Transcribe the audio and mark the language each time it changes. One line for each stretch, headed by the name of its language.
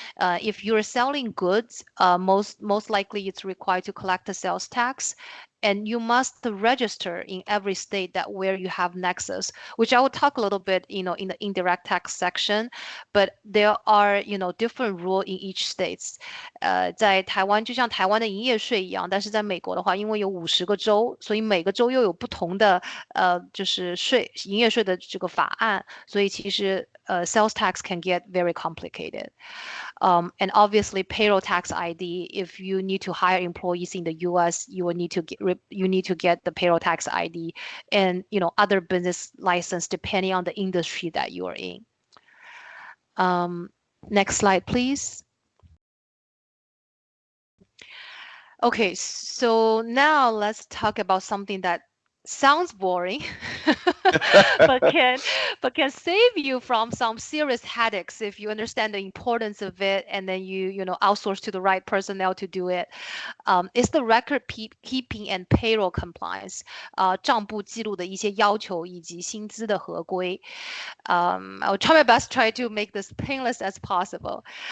English: If you're selling goods, most likely it's required to collect the sales tax, and you must register in every state that where you have nexus, which I will talk a little bit, in the indirect tax section, but there are, different rule in each states.
Chinese: 在台湾就像台湾的营业税一样，但是在美国的话，因为有50个州，所以每个州又有不同的就是营业税的这个法案，所以其实
English: sales tax can get very complicated. And obviously payroll tax ID, if you need to hire employees in the US, you need to get the payroll tax ID and other business license depending on the industry that you are in. Next slide, please. Okay, so now let's talk about something that sounds boring, but can save you from some serious headaches if you understand the importance of it, and then you know outsource to the right personnel to do it. It's the record keeping and payroll compliance，
Chinese: 账簿记录的一些要求以及薪资的合规。
English: I'll try my best try to make this painless as possible.